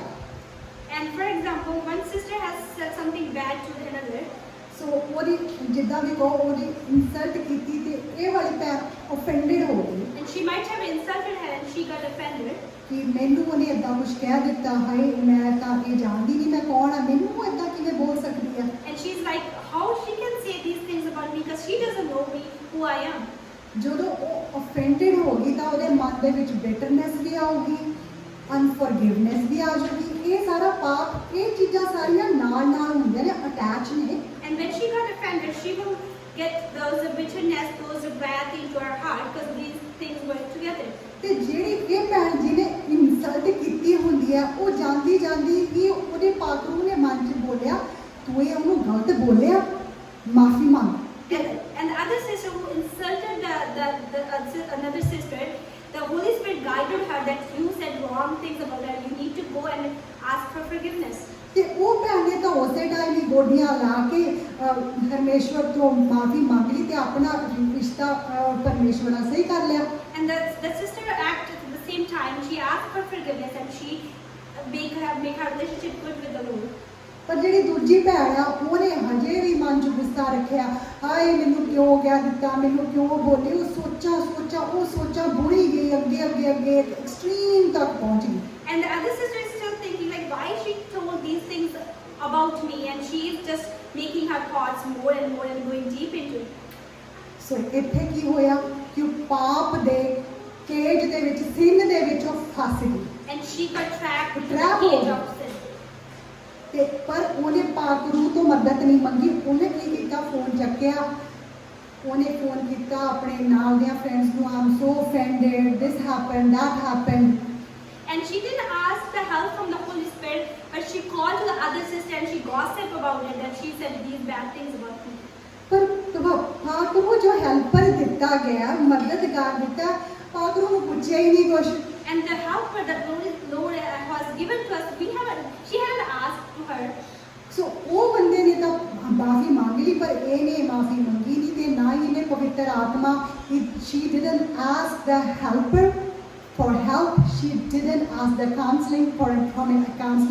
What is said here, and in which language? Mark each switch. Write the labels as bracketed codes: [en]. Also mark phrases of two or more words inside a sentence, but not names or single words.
[en] And for example, one sister has said something bad to another. [pa] ਸੋ ਉਹਦੀ ਜਿੱਦਾਂ ਵੀ ਕਹੋ ਉਹਦੀ ਇਨਸਲਟ ਕੀਤੀ ਤੇ ਇਹ ਵਾਲੀ ਭੈਣ ਓਫੈਂਡਡ ਹੋ ਗਈ [en] And she might have insulted her and she got offended. [pa] ਕਿ ਮੈਨੂੰ ਉਹਨੇ ਏਦਾਂ ਕੁਛ ਕਹਿ ਦਿੱਤਾ ਹਾਏ ਮੈਂ ਤਾਂ ਇਹ ਜਾਣਦੀ ਨਹੀਂ ਮੈਂ ਕੌਣ ਆ ਮੈਨੂੰ ਏਦਾਂ ਕਿਵੇਂ ਬੋਲ ਸਕਦੀ ਆ। [en] And she's like, how she can say these things about me because she doesn't know me, who I am. [pa] ਜਦੋਂ ਉਹ offended ਹੋ ਗਈ ਤਾਂ ਉਹਦੇ ਮਨ ਦੇ ਵਿੱਚ ਬਿਟਰਨੈਸ ਵੀ ਆਊਗੀ, ਅਨਫੋਰਗਿਵਨੈਸ ਵੀ ਆ ਜਾਊਗੀ। ਇਹ ਸਾਰਾ ਪਾਪ ਇਹ ਚੀਜ਼ਾਂ ਸਾਰੀਆਂ ਨਾਲ ਨਾਲ ਹੁੰਦੀਆਂ ਨੇ, ਅਟੈਚ ਨੇ। [en] And when she got offended, she will get those bitterness, those wrath into her heart because these things work together. [pa] ਤੇ ਜਿਹੜੀ ਇਹ ਭੈਣ ਜੀ ਨੇ ਇਨਸਲਟ ਕੀਤੀ ਹੁੰਦੀ ਆ ਉਹ ਜਾਂਦੀ ਜਾਂਦੀ ਹੀ ਉਹਦੇ ਪਾਤਰੂ ਨੇ ਮਨ 'ਚ ਬੋਲਿਆ ਤੂੰ ਇਹ ਉਹਨੂੰ ਗਲਤ ਬੋਲਿਆ ਮਾਫੀ ਮੰਗ। [en] And the other sister who insulted another sister, the Holy Spirit guided her that you said wrong things about her. You need to go and ask for forgiveness. [pa] ਤੇ ਉਹ ਭੈਣ ਨੇ ਤਾਂ ਉਸੇ ਟਾਈਮ ਹੀ ਗੋਡੀਆਂ ਲਾ ਕੇ ਪਰਮੇਸ਼ਵਰ ਤੋਂ ਮਾਫੀ ਮੰਗ ਲਈ ਤੇ ਆਪਣਾ ਰਿਸ਼ਤਾ ਪਰਮੇਸ਼ਵਰ ਨਾਲ ਸਹੀ ਕਰ ਲਿਆ। [en] And the sister acted at the same time. She asked for forgiveness and she make her relationship good with the Lord. [pa] ਪਰ ਜਿਹੜੀ ਦੂਜੀ ਭੈਣ ਆ ਉਹਨੇ ਹਜੇ ਵੀ ਮਨ 'ਚ ਗੁੱਸਾ ਰੱਖਿਆ ਹਾਏ ਮੈਨੂੰ ਕਿਉਂ ਕਹਿ ਦਿੱਤਾ ਮੈਨੂੰ ਕਿਉਂ ਬੋਲੀ। ਉਹ ਸੋਚਾਂ ਬੁੜੀ ਗਈ ਅੱਗੇ ਐਕਸਟ੍ਰੀਮ ਤੱਕ ਪਹੁੰਚ ਗਈ। [en] And the other sister is still thinking like why she told these things about me, and she is just making her thoughts more and more and going deep into it. [pa] ਸੋ ਇੱਥੇ ਕੀ ਹੋਇਆ ਕਿ ਉਹ ਪਾਪ ਦੇ ਕੇਜ ਦੇ ਵਿੱਚ ਸਿਨ ਦੇ ਵਿੱਚ ਉਹ ਫਸ ਗਈ [en] And she got trapped in the [pa] Trap ਹੋ [en] cage [pa] ਗਈ। [en] of sin. [pa] ਤੇ ਪਰ ਉਹਨੇ ਪਾਕ ਰੂਹ ਤੋਂ ਮਦਦ ਨਹੀਂ ਮੰਗੀ। ਉਹਨੇ ਕੀ ਕੀਤਾ ਫੋਨ ਚੱਕਿਆ ਉਹਨੇ ਫੋਨ ਕੀਤਾ ਆਪਣੇ ਨਾਲ ਦੀਆਂ ਫਰੈਂਡਸ ਨੂੰ ਆਮ ਸੋ [en] offended this happened that happened And she didn't ask the help from the Holy Spirit, but she called to the other sister and she gossiped about it, that she said these bad things about me. [pa] ਪਰ ਪਾਕ ਰੂਹ ਜੋ ਹੈਲਪਰ ਦਿੱਤਾ ਗਿਆ ਮਦਦਗਾਰ ਦਿੱਤਾ ਪਾਕ ਰੂਹ ਨੂੰ ਪੁੱਛਿਆ ਹੀ ਨਹੀਂ ਕੁਛ। [en] And the helper that Lord has given to us, she hadn't asked to her. [pa] ਸੋ ਉਹ ਬੰਦੇ ਨੇ ਤਾਂ ਮਾਫੀ ਮੰਗ ਲਈ ਪਰ ਇਹਨੇ ਮਾਫੀ ਮੰਗੀ ਨਹੀਂ ਤੇ ਨਾ ਹੀ ਇਹਨੇ ਪਵਿੱਤਰ ਆਤਮਾ [en] she didn't ask the helper for help, she didn't ask the counseling from a counselor।